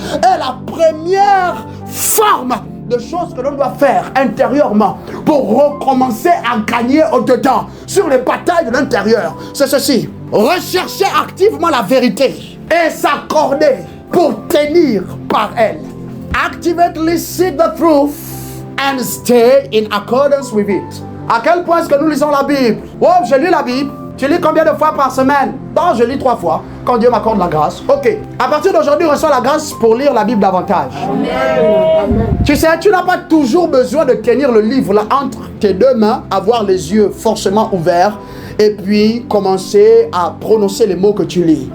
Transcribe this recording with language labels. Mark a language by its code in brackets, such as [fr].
[fr] Et la première forme de choses que l'on doit faire intérieurement pour recommencer à gagner au-dedans sur les batailles de l'intérieur, c'est ceci: rechercher activement la vérité et s'accorder pour tenir par elle. [en] Actively seek the truth and stay in accordance with it. [fr] À quel point est-ce que nous lisons la Bible? Oh, je lis la Bible. Tu lis combien de fois par semaine? Non, je lis 3 fois, quand Dieu m'accorde la grâce. Ok. À partir d'aujourd'hui, reçois la grâce pour lire la Bible davantage. Amen. Tu sais, tu n'as pas toujours besoin de tenir le livre là entre tes deux mains, avoir les yeux forcément ouverts, et puis commencer à prononcer les mots que tu lis.